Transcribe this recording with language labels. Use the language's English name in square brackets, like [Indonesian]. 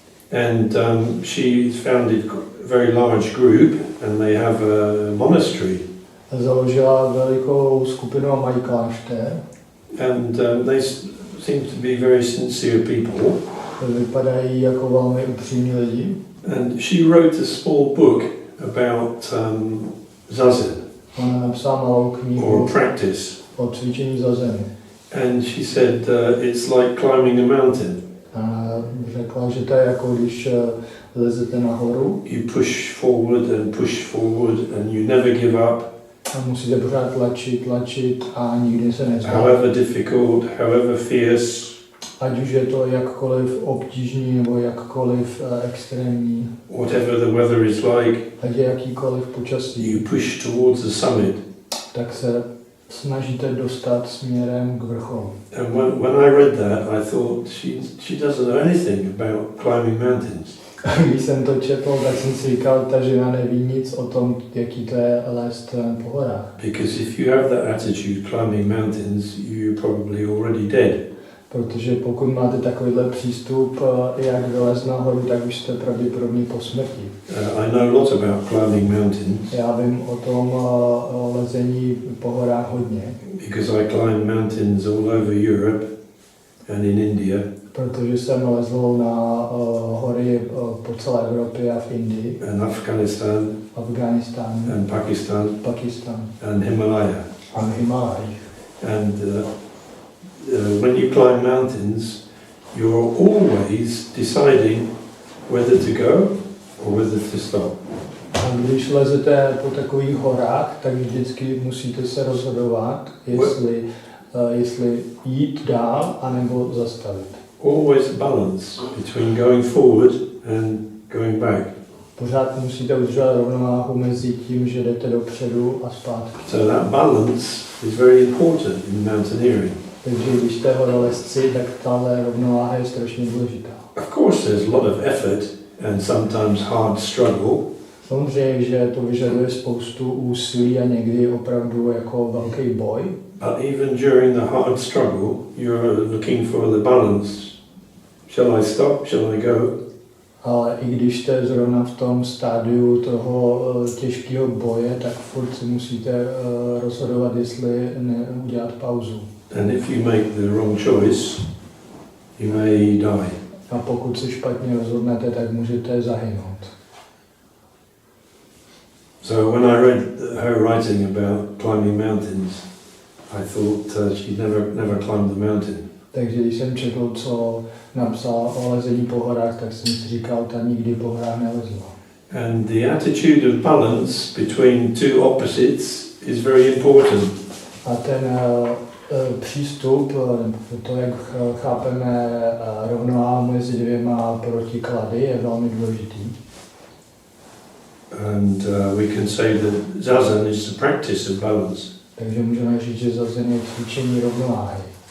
[English] And she founded a very large group, and they have a monastery. [Czech] Založila velikou skupinu a mají klášter. [English] and they seem to be very sincere people. [Czech] Vypadají jako velmi upřímní lidi. [English] And she wrote a small book about zazen, [Czech] Ona napsala malou [English] or [Czech] knihu [English] practice. [Czech] o cvičení zazen. [English] And she said it's like climbing a mountain. [Czech] A řekla, že to je jako když lezete nahoru. [English] You push forward and you never give up. [Czech] A musíte pořád tlačit a nikdy se nevzdáte. [English] However difficult, however fierce. [Czech] Ať už je to jakkoliv obtížný nebo jakkoliv extrémní. [English] Whatever the weather is like. [Czech] Ať je jakýkoliv počasí. [English] You push towards the summit. [Czech] Tak se snažíte dostat směrem k vrcholu. [English] And when I read that, I thought she doesn't know anything about climbing mountains. [Czech] Když jsem to četl, tak jsem si říkal, ta žena neví nic o tom, jaký to je lézt po horách. [English] Because if you have that attitude climbing mountains, you're probably already dead. [Czech] Protože pokud máte takovýhle přístup, jak vylézt nahoru, tak už jste pravděpodobně po smrti. [English] I know a lot about climbing mountains. [Czech] Já vím o tom lezení po horách hodně. [English] Because I climb mountains all over Europe and in India. [Czech] Protože jsem lezl na hory po celé Evropě a v Indii. [English] And Afghanistan. And Pakistan. And Himalaya. [Czech] A Himalaj. [English] And when you climb mountains, you're always deciding whether to go or whether to stop. [Czech] A když lezete po takových horách, tak vždycky musíte se rozhodovat, jestli jít dál, anebo zastavit. [English] Always balance between going forward and going back. [Czech] Pořád musíte udržovat rovnováhu mezi tím, že jdete dopředu a zpátky. [English] So that balance is very important in mountaineering. [Czech] Takže když jste horolezci, tak tahle rovnováha je strašně důležitá. [English] Of course there's a lot of effort and sometimes hard struggle. [Czech] Samozřejmě, že to vyžaduje spoustu úsilí a někdy opravdu jako velký boj. [English] But even during the hard struggle, you're looking for the balance. Shall I stop? Shall I go? [Czech] Ale i když jste zrovna v tom stádiu toho těžkého boje, tak furt si musíte rozhodovat, jestli udělat pauzu. [English] And if you make the wrong choice, you may die. [Czech] A pokud se špatně rozhodnete, tak můžete zahynout. [English] So when I read her writing about climbing mountains, I thought she never climbed the mountain. [Czech] Takže když jsem četl, co napsal o lezení po horách, tak jsem si říkal, ta nikdy po horách nelezla. [English] And the attitude of balance between two opposites is very important. [Czech] A ten přístup, to, jak chápeme rovnováhu mezi dvěma protiklady, je velmi důležitý. [English] And we can say that zazen is the practice of balance. [Czech] Takže můžeme říct, že zazen je cvičení rovnováhy.